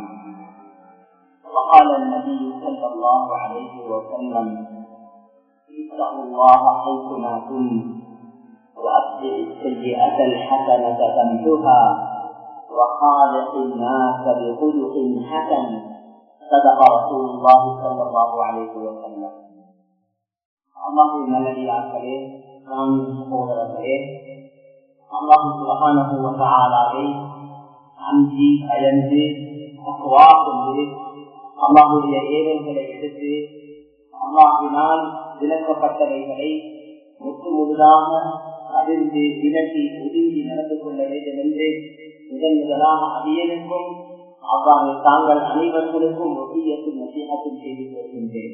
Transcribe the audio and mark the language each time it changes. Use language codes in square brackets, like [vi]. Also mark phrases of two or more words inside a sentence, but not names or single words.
[ar] وقال النبي صلى الله عليه وسلم: اتقوا الله حيثما كنتم وأتبعوا السيئة الحسنة تمحها وخالق الناس بخلق حسن. صدق رسول الله صلى الله عليه وسلم. [ta] அல்லாஹ்வின் நல்லடியார்களே, நாம் சகோதரர்களே, [ar] الله سبحانه وتعالى [ta] அஞ்சி பயந்து தக்வா கொண்டு அல்லாஹ்வுடைய ஏவல்களை எடுத்து அல்லாஹ்வினால் விலக்கப்பட்டவைகளை முற்று முழுதாக அறிந்து விலக்கி ஒதுங்கி நடந்து கொள்ள வேண்டும் என்று முதலாக அடியனுக்கும் அவ்வாறு தாங்கள் அனைவர்களுக்கும் ஒத்தியத்தும் நசீகத்தும் செய்து வருகின்றேன்.